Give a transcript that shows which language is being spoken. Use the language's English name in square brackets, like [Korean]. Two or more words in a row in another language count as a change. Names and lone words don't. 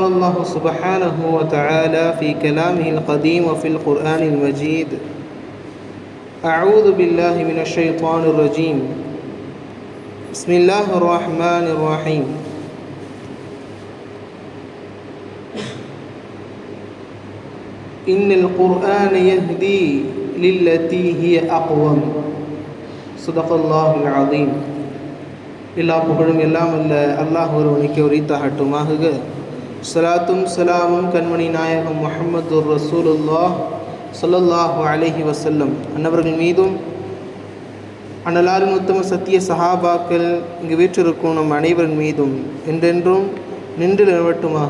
[Arabic] الله سبحانه وتعالى في كلامه القديم وفي القرآن المجيد أعوذ بالله من الشيطان الرجيم بسم الله الرحمن الرحيم إن القرآن يهدي للتي هي أقوم صدق الله العظيم. [Tamil] எல்லா புகழும் எல்லாம் அல்ல அல்லாஹ் ஒருவனுக்கு உரித்தாகட்டுமாக. ஸலாத்தும் ஸலாமும் கண்மணி நாயகம் முஹம்மது ரசூலுல்லாஹ் [Arabic] صلى الله عليه وسلم [Tamil] அன்னவர்கள் மீதும் அன்னலாரின் உத்தம சத்திய சஹாபாக்கள் இங்கு வீற்றிருக்கும் நம் அனைவரின் மீதும் என்றென்றும் நின்று நிலவட்டுமாக.